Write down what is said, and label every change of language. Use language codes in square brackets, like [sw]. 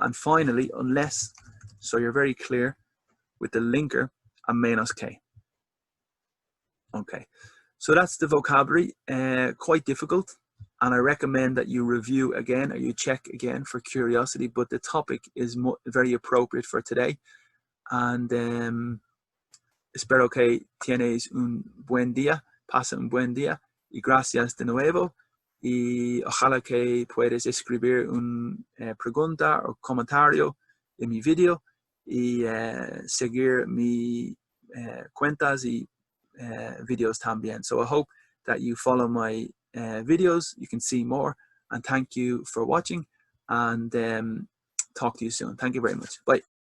[en] And finally, unless, so you're very clear with the linker, [es] a menos que. [en] Okay, so that's the vocabulary. Quite difficult, and I recommend that you review again or you check again for curiosity, but the topic is very appropriate for today. [es] And espero que tienes un buen día, pasa un buen día, y gracias de nuevo. Y ojalá que puedas escribir una pregunta o comentario en mi video, y seguir mis cuentas y videos también. [en] So I hope that you follow my videos. You can see more, and thank you for watching, and talk to you soon. Thank you very much. Bye.